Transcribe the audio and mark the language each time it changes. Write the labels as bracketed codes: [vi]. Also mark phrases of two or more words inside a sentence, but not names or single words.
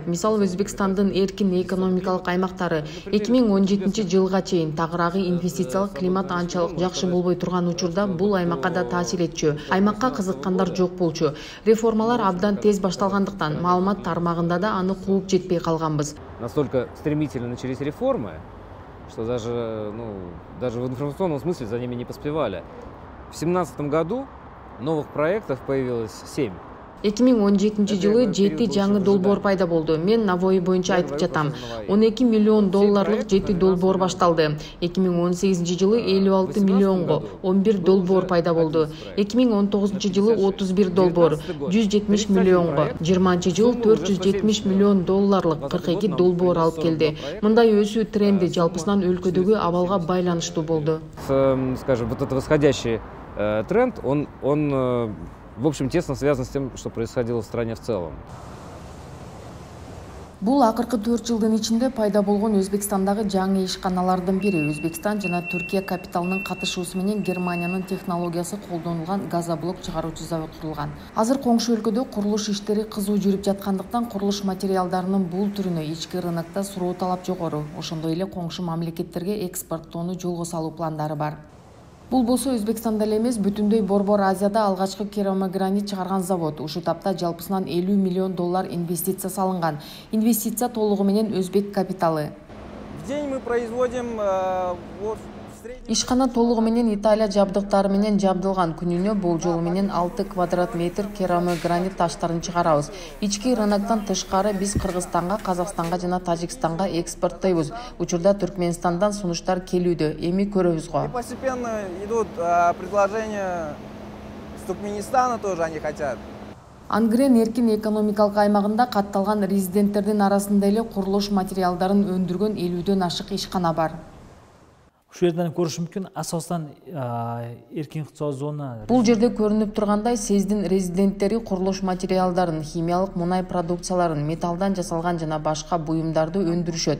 [ky] Мисалы, Өзбекстандын эркин экономикалык аймактары 2017 жылга чейин тагыраагы инвестициялык климат анчалык жакшы болбой турган учурда бул аймакка да таасир этчү. Аймакка кызыккандар жок болчу. Реформалар абдан тез башталгандыктан маалымат тармагында да аны кууп жетпей калганбыз. [ru] Настолько стремительно начались реформы, что даже в информационном смысле за ними не поспевали. В 2017 году новых проектов появилось 7. [ky] 2017 жылы 7 жаңы долбоор пайда болду. Мен навои боюнча айтып жатам. 12 миллион долларлык 7 долбоор башталды. 2018 жылы 56 миллионго 11 долбоор пайда болду. 2019 жылы 31 долбоор 170 миллионго, 20 жылы 470 миллион долларлык 42 долбоор алып келди. Мындай өсүү тренди жалпысынан өлкөдөгү абалга байланыштуу болду. [ru] Скажем, вот этот восходящий тренд, он в общем, тесно связан с тем, что происходило в стране в целом. [ky] Бул акыркы 4 жылдын ичинде пайда болгон Өзбекстандагы жаңы ишканалардын бири. Өзбекстан жана Түркия капиталынын катышуусу менен Германиянын технологиясы колдонулган газоблок чыгаруучу завод курулган. Азыр коңшу өлкөдө курулуш иштери кызуу жүрүп жаткандыктан курулуш материалдарынын бул түрүнө ички рынокто суроо талап жогору. Ошондой эле коңшу мамлекеттерге экспорттоону жолго салуу пландары бар. Бул болсо Өзбекстанда эле эмес, бүтүндөй Борбор Азияда алгачкы керамогранит чыгарган завод. Ушул тапта жалпысынан 50 миллион доллар инвестиция салынган. Инвестиция толугу менен өзбек капиталы. [ru] В день мы производим [ky] Ишкана толугу менен Италия жабдыктары менен жабдылган. Күнүнө болжолу менен 6 квадрат метр керамогранит таштарын чыгарабыз. Ички рыноктон тышкары биз Кыргызстанга, Казакстанга жана Тажикстанга экспорттойбуз. Учурда Түркменистандан сунуштар келүүдө. Эми көрөбүз го. [ru] Постепенно идут предложения с Туркменистана, тоже они хотят. [ky] Ангрен эркин экономикалык аймагында катталган резиденттердин арасында эле курулуш материалдарын өндүргөн 50дөн ашык ишкана бар. Ушул жерден көрүш мүмкүн, асостан эркин ыкчоо зона. Бул жерде көрүнүп тургандай сездин резиденттери курулуш материалдарын, химиялык мунай продукцияларын, металлдан жасалган жана башка буюмдарды өндүрүшөт.